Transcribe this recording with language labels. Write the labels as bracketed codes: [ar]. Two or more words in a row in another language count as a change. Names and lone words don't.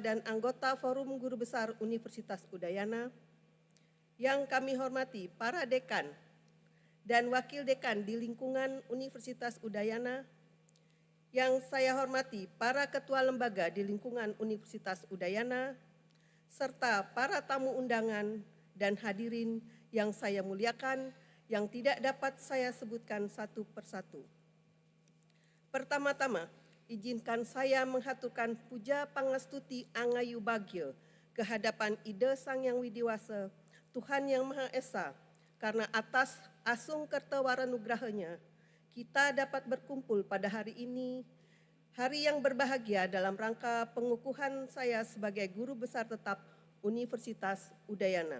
[id] dan anggota Forum Guru Besar Universitas Udayana, yang kami hormati para dekan dan wakil dekan di lingkungan Universitas Udayana, yang saya hormati para ketua lembaga di lingkungan Universitas Udayana, serta para tamu undangan dan hadirin yang saya muliakan, yang tidak dapat saya sebutkan satu persatu. Pertama-tama, izinkan saya menghaturkan [ban] puja pangastuti angayu bagyo [id] kehadapan Ida Sang Yang Widiwasa, Tuhan Yang Maha Esa, karena atas [ban] asung kertawarenugrahanya, [id] kita dapat berkumpul pada hari ini, hari yang berbahagia dalam rangka pengukuhan saya sebagai guru besar tetap Universitas Udayana.